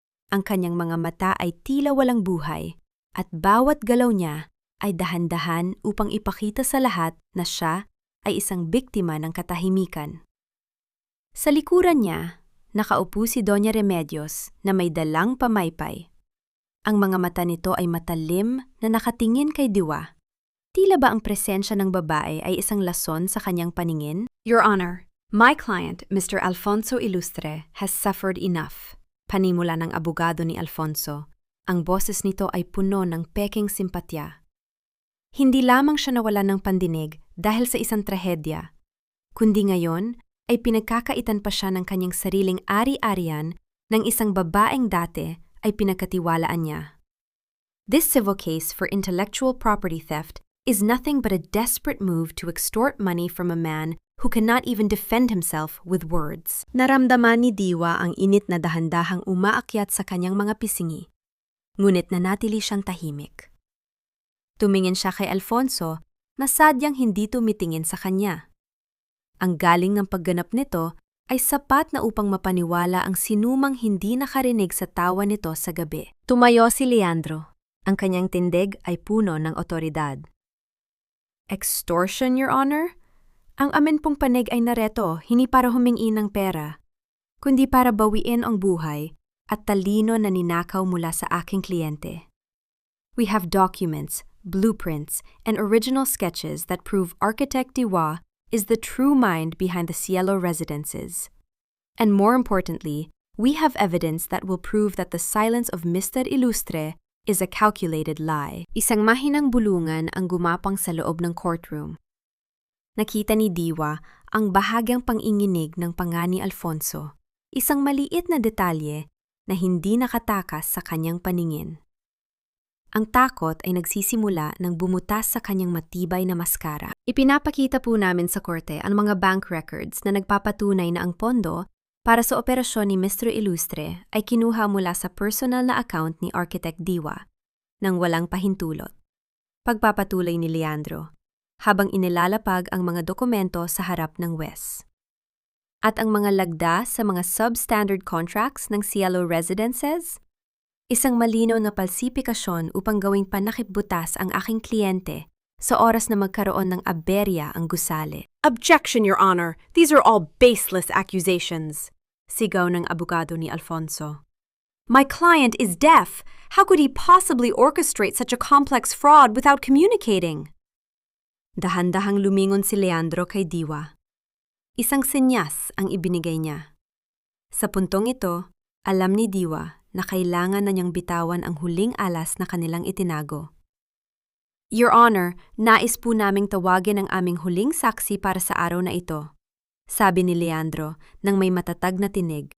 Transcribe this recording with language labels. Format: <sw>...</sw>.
<tl>Ang kanyang mga mata ay tila walang buhay, at bawat galaw niya ay dahan-dahan upang ipakita sa lahat na siya ay isang biktima ng katahimikan. Sa likuran niya, nakaupo si Doña Remedios na may dalang pamaypay. Ang mga mata nito ay matalim na nakatingin kay Diwa. Tila ba ang presensya ng babae ay isang lason sa kanyang paningin?</tl> <en>Your Honor, my client, Mr. Alfonso Ilustre, has suffered enough.</en> <tl>Panimula ng abogado ni Alfonso. Ang boses nito ay puno ng peking simpatya. Hindi lamang siya nawalan ng pandinig dahil sa isang trahedya, kundi ngayon ay pinagkakaitan pa siya ng kanyang sariling ari-arian ng isang babaeng dati ay pinagkatiwalaan niya.</tl> <en>This civil case for intellectual property theft is nothing but a desperate move to extort money from a man who cannot even defend himself with words.</en> <tl>Naramdaman ni Diwa ang init na dahan-dahang umaakyat sa kanyang mga pisingi. Ngunit nanatili siyang tahimik. Tumingin siya kay Alfonso na sadyang hindi tumitingin sa kanya. Ang galing ng pagganap nito ay sapat na upang mapaniwala ang sinumang hindi nakarinig sa tawa nito sa gabi. Tumayo si Leandro. Ang kanyang tindig ay puno ng otoridad.</tl> <en>Extortion, Your Honor?</en> <tl>Ang amin pong panig ay nareto hindi para humingi ng pera, kundi para bawiin ang buhay at talino na ninakaw mula sa aking kliyente.</tl> <en>We have documents, blueprints, and original sketches that prove Architect Diwa is the true mind behind the Cielo residences. And more importantly, we have evidence that will prove that the silence of Mr. Ilustre is a calculated lie.</en> <tl>Isang mahinang bulungan ang gumapang sa loob ng courtroom. Nakita ni Diwa ang bahagyang panginginig ng panga ni Alfonso. Isang maliit na detalye na hindi nakatakas sa kanyang paningin. Ang takot ay nagsisimula nang bumutas sa kanyang matibay na maskara. Ipinapakita po namin sa korte ang mga bank records na nagpapatunay na ang pondo para sa operasyon ni Mr. Ilustre ay kinuha mula sa personal na account ni Architect Diwa nang walang pahintulot. Pagpapatuloy ni Leandro habang inilalapag ang mga dokumento sa harap ng Wes. At ang mga lagda sa mga substandard contracts ng Cielo Residences, isang malinaw na palsipikasyon upang gawing panakipbutas ang aking kliyente sa oras na magkaroon ng aberya ang gusali.</tl> <en>Objection, Your Honor. These are all baseless accusations.</en> <tl>Sigaw ng abogado ni Alfonso.</tl> <en>My client is deaf. How could he possibly orchestrate such a complex fraud without communicating?</en> <tl>Dahan-dahang lumingon si Leandro kay Diwa. Isang senyas ang ibinigay niya. Sa puntong ito, alam ni Diwa na kailangan na niyang bitawan ang huling alas na kanilang itinago. Your Honor, nais po naming tawagin ang aming huling saksi para sa araw na ito, sabi ni Leandro nang may matatag na tinig.</tl>